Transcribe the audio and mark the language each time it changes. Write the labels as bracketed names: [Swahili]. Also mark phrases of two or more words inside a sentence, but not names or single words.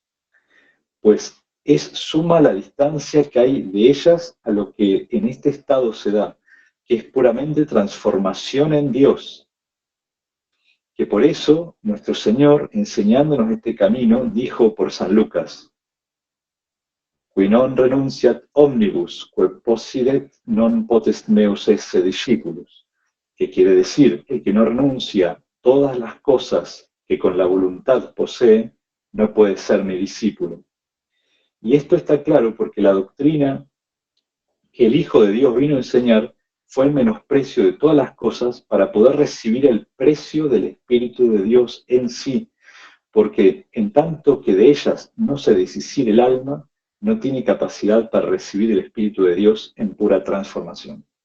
[Spanish] Pues es suma la distancia que hay de ellas a lo que en este estado se da, que es puramente transformación en Dios, que por eso nuestro Señor, enseñándonos este camino, dijo por San Lucas, [Latin] qui non renunciat omnibus, quae possidet non potest meus esse discípulos, [Spanish] que quiere decir, el que no renuncia todas las cosas que con la voluntad posee, no puede ser mi discípulo. Y esto está claro porque la doctrina que el Hijo de Dios vino a enseñar fue el menosprecio de todas las cosas para poder recibir el precio del Espíritu de Dios en sí, porque en tanto que de ellas no se deshiciere el alma, no tiene capacidad para recibir el Espíritu de Dios en pura transformación.